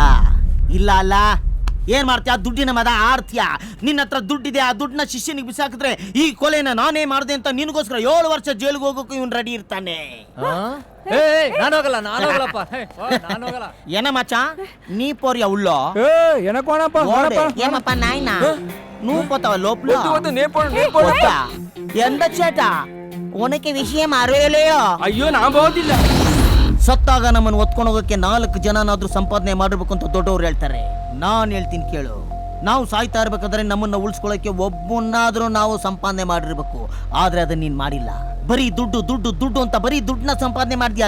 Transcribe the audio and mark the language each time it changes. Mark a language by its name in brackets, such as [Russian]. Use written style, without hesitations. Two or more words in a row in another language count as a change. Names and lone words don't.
[Kannada] ಇಲ್ಲ ಅಲ್ಲ, ಏನ್ ಮಾಡ್ತೀಯ? ದುಡ್ಡಿನ ಮದ ಆಡ್ತೀಯ. ನಿನ್ನ ಹತ್ರ ದುಡ್ಡಿದೆ, ಆ ದುಡ್ಡನ್ನ ಶಿಷ್ಯನಿಗೆ ಬಿಸಾಕಿದ್ರೆ ಈ ಕೊಲೆನ ನಾನೇ ಮಾಡಿದೆ ಅಂತ ನಿನಗೋಸ್ಕರ 7 ವರ್ಷ ಜೈಲಿಗೆ ಹೋಗೋಕೆ ಇವನ್ ರೆಡಿ ಇರ್ತಾನೆ. ನಾನು ಹೋಗಲ್ಲಪ್ಪ. ನಾನು ಹೋಗಲ್ಲ. [Tamil] என்ன மச்சா நீ போறியா உள்ளே [Telugu] ఏమప్పా నాయన నువ్వు పోతావా లోపల ఎంత చేట ఉనకి విషయం అరేలేయో [Kannada] ಅಯ್ಯೋ ನಾ ಬೋದಿಲ್ಲ. ಸತ್ತಾಗ ನಮ್ಮನ್ನು ಒತ್ಕೊಂಡು ಹೋಗಕ್ಕೆ 4 ಜನನಾದ್ರೂ ಸಂಪಾದನೆ ಮಾಡಿರ್ಬೇಕು ಅಂತ ದೊಡ್ಡವ್ರು ಹೇಳ್ತಾರೆ. ನಾನ್ ಹೇಳ್ತೀನಿ ಕೇಳು, ನಾವು ಸಾಯ್ತಾ ಇರ್ಬೇಕಾದ್ರೆ ನಮ್ಮನ್ನ ಉಳಿಸ್ಕೊಳ್ಳೋಕೆ ಒಬ್ಬನಾದ್ರೂ ನಾವು ಸಂಪಾದನೆ ಮಾಡಿರ್ಬೇಕು. ಆದ್ರೆ ಅದನ್ನ ನೀನ್ ಮಾಡಿಲ್ಲ. ಬರೀ ದುಡ್ಡು ದುಡ್ಡು ದುಡ್ಡು ಅಂತ ಬರೀ ದುಡ್ಡನ್ನ ಸಂಪಾದನೆ ಮಾಡ್ತೀಯಾ.